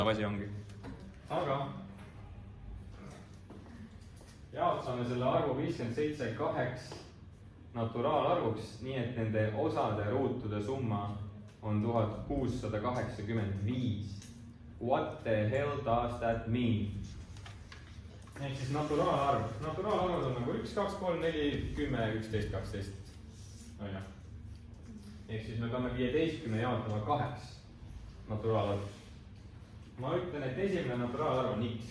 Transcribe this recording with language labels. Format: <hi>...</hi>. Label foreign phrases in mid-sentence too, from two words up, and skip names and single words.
<et>asi ongi. aga jaotame selle arvu 57 kaheks naturaalarvuks, nii et nende osade ruutude summa on 1685.</et> <en>What the hell does that mean?</en> <et>Ehk siis naturaalaarv. Naturaalarvud on nagu 1, 2, 3, 4, 10, 11, 12. No jah. Ehk siis me peame 15 jaotama kaheks naturaalarvuks. Ma ütlen, et esimene naturaalarv on x.</et>